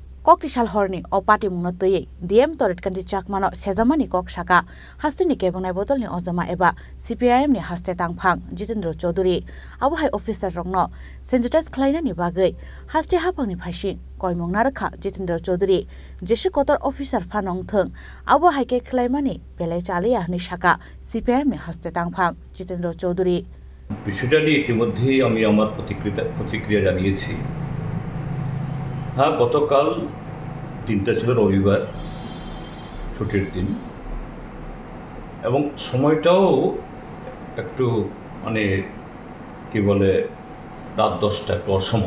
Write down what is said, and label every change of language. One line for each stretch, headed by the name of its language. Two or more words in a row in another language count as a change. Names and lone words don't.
Kok Borok: Koktisal horni opati mungna tei DM toret kanti chakmano sejamani kok shaka hastini kebungnai bodolni ojama eba CPIM ni haste tangphang Jitendra Chaudhary abahai officer rokno sensitize khlainani bagai haste hapangni phasing koimungna rakha Jitendra Chaudhary jeshi kotor officer phanong theng abahai ke khlaimani belai chalia ni shaka CPIM ni haste tangphang Jitendra Chaudhary
Bangla: বিষয়টা নিয়ে ইতিমধ্যেই আমি আমার প্রতিক্রিয়া জানিয়েছি। হ্যাঁ, গতকাল 3টা ছিল রবিবার, ছুটির দিন এবং সময়টাও একটু কি বলে রাত 10টা একটু অসময়।